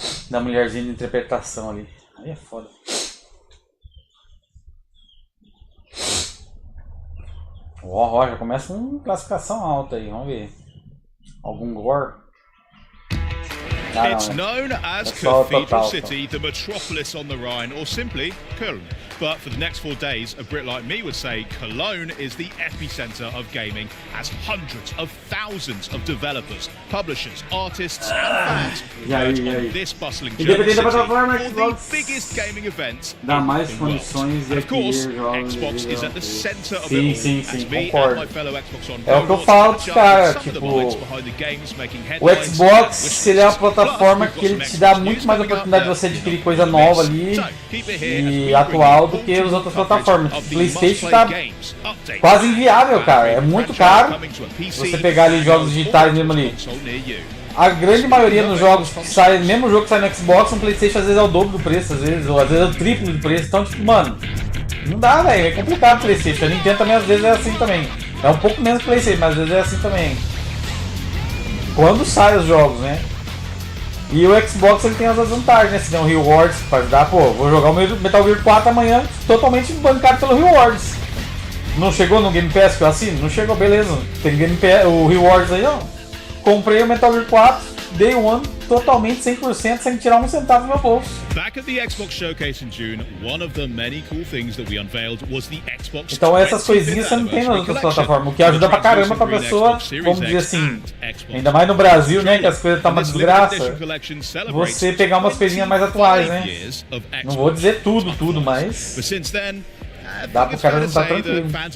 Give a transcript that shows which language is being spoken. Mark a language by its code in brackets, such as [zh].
[pt] Da mulherzinha de interpretação ali. Aí é foda. Ó, já começa com classificação alta aí, vamos ver. Algum gore? [en] It's known as Cathedral City, the metropolis on the Rhine, or simply Köln. But for the next 4 days, a Brit like me would say Cologne is the epicenter of gaming, as hundreds of thousands of developers, publishers, artists, and fans converge on this bustling German city for the biggest gaming event [pt] dá mais condições de [en] of course, [pt] jogos [en] Xbox is at the center of it all, as me and my fellow Xbox on [pt] é o que eu falo pros caras, tipo, o Xbox ele é uma plataforma que ele te dá muito mais oportunidade de você adquirir coisa nova ali e atual do que as outras plataformas. O PlayStation tá quase inviável, cara. É muito caro você pegar ali jogos digitais mesmo ali. A grande maioria dos jogos que saem, mesmo o jogo que sai no Xbox, no PlayStation às vezes é o dobro do preço, às vezes, ou às vezes é o triplo do preço. Então, tipo, mano, não dá, velho. É complicado o PlayStation. A Nintendo também às vezes é assim também. É um pouco menos PlayStation, mas às vezes é assim também. Quando saem os jogos, né? E o Xbox ele tem as vantagens, né? Se tem um Rewards pra ajudar, pô, vou jogar o Metal Gear 4 amanhã totalmente bancado pelo Rewards. Não chegou no Game Pass que eu assino? Não chegou, beleza. Tem Game Pass, o Rewards aí, ó. Comprei o Metal Gear 4, Day One, totalmente 100%, sem tirar um centavo do meu bolso. [en] Back at the Xbox Showcase in June, one of the many cool things that we unveiled was the Xbox. [pt] Então essas coisinhas você não tem nas outras plataformas, o que ajuda pra caramba pra pessoa, vamos dizer assim, ainda mais no Brasil, né, que as coisas estão uma desgraça, você pegar umas coisinhas mais atuais, né? Não vou dizer tudo, mas dá pro cara não tá tranquilo.